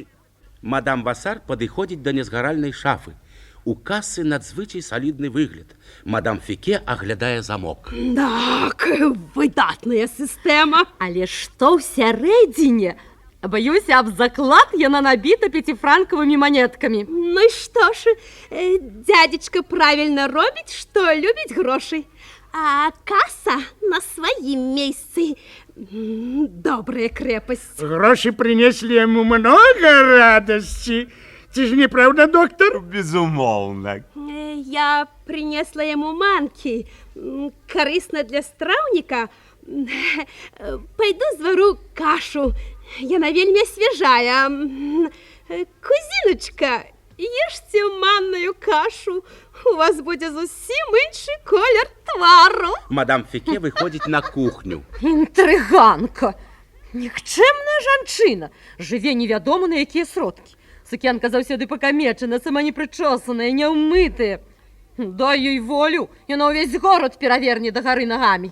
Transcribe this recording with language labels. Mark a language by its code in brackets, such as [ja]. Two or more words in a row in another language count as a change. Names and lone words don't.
[be] Мадам Васар падыходзіць да незгаральнай шафы. У касы надзвычай салідны выгляд. Мадам Фіке аглядае замок. Так, выдатная система. Але што ўсярэдзіне? Баюся, аб заклад яна набіта 5-франковымі монеткамі. [ru] Ну и что ж, дядечка правильно робіць, что любіць гроши. А касса на своим месте. Добрая крепость. Гроши принесли ему много радости. Ці ж не правда, доктор? [be] Безумоўна. [ru] Я принесла ему манки. [be] Корыстно для страўніка. Пойду звару кашу. Яна вельмі свежая. Кузіночка, [ru] ешьте манную кашу. У вас будет [be] зусім іншы колер твару. Мадам Фіке выходзіць на кухню. Інтрыганка! Нікчэмная жанчына! Жыве невядома на якія сродкі. Сукенка заўсёды пакамечана, сама непрычосаная, няўмытая. Дай ёй волю, яна ўвесь горад пераверне да гары нагамі.